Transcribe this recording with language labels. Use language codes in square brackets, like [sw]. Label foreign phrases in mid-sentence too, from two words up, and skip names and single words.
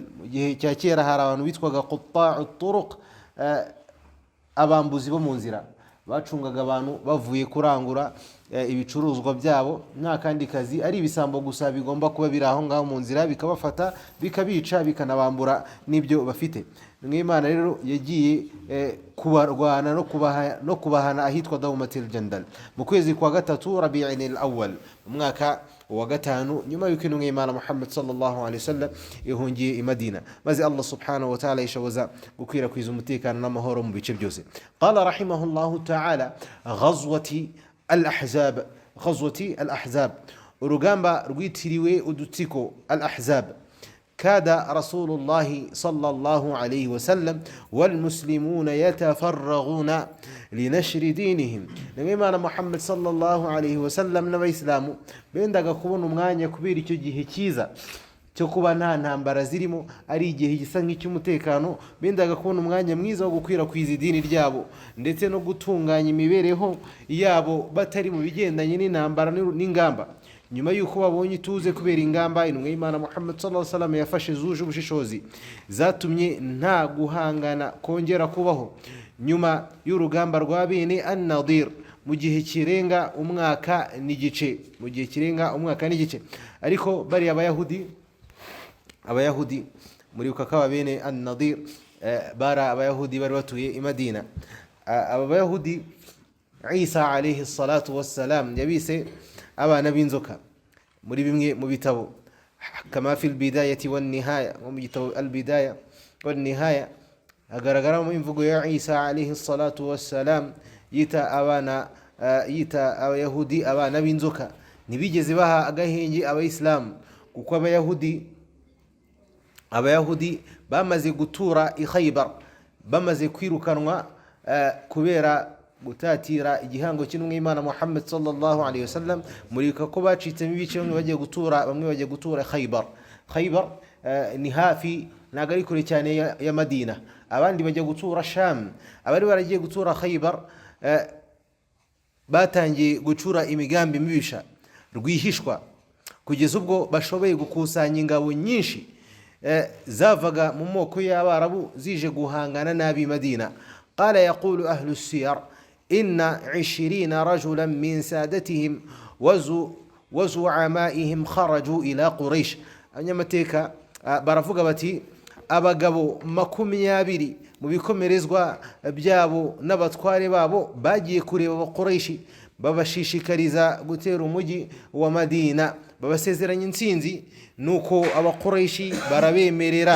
[rw] Mu gihe cya kera hari abantu bitwaga [ar] قطاع الطرق, [rw] abambuzi bo mu nzira bacungaga abantu bavuye kurangura ibicuruzwa byabo, nta kandi kazi, ari ibisambo gusa bigomba kuba biri aho ngaho mu nzira bikabafata bikabica bikanabambura n'ibyo bafite. N'Imana rero yagiye kubarwana no kubahana ahitwa Dawmatil Jandal mu kwezi kwa gatatu Rabi'in al-Awwal mu mwaka wa gatanu nyuma y'uko N'Imana Muhammad [ar] صلى الله عليه وسلم [rw] ihungiye i Madina, maze Allah [ar] سبحانه وتعالى [rw] yishoboza gukwirakwiza umutekano n'amahoro mu bice byose. [ar] قال رحمه الله تعالى غزوة الأحزاب, [rw] urugamba rwitiriwe udutsiko al-ahzab. [ar] كاد رسول الله صلى الله عليه وسلم والمسلمون يتفرغون لنشر دينهم. [rw] N'Imana Muhammad [ar] صلى الله عليه وسلم [rw] n'abayisilamu bendaga kubona umwanya kubera icyo gihe cyiza cyo kuba nta ntambara zirimo, ari igihe gisa nk'icy'umutekano, bendaga kubona umwanya mwiza wo gukwirakwiza idini ryabo ndetse no gutunganya imibereho yabo batari mu bigendanye n'intambara n'ingamba. Nyuma y'uko babonye ituze kubera ingamba intumwa y'Imana Muhammad [ar] صلى الله عليه وسلم [rw] yafashe zuje ubushishozi zatumye nta guhangana kongera kubaho, nyuma y'urugamba rwa bene an-Nadir mu gihe kirenga umwaka n'igice, ariko bari abayahudi muri ukakaba bene an-Nadir bara abayahudi bari batuye i Madina. Aba bayahudi Isa [ar] عليه الصلاة والسلام [rw] yabise abana b'inzoka muri bimwe mu bitabo, [ar] كما في البداية والنهاية, [rw] mu gitabo al bidaya wan nihaya agaragaramo imvugo ya Isa [ar] عليه الصلاة والسلام [rw] yita abayahudi abana b'inzoka. Ntibigeze baha agahenge abayisilamu kuko abayahudi bamaze gutura i Khaybar, bamaze kwirukanwa kubera gutatira igihango cy'intumwa y'Imana Muhammad [ar] صلى الله عليه وسلم. [rw] Murika ko bacitsemo ibice, bamwe bagiye gutura Khaybar ni hafi ntago ari kure cyane ya Madina, abandi bajya gutura Sham. Abari baragiye gutura Khaybar batangiye gucura imigambi mibisha rwihishwa kugeza ubwo bashoboye gukusanya ingabo nyinshi zavaga mu moko y'Abarabu zije guhangana n'ab'i Madina. [ar] قال يقول أهل السير إن 20 رجلا من سادتهم وزعمائهم خرجوا إلى قريش. [rw] abanyamateka baravuga bati abagabo 20 mu bikomerezwa byabo n'abatware babo bagiye kureba abakoreshi, babashishikariza gutera umujyi wa Madina, babasezeranya intsinzi, nuko abakoreshi barabemerera.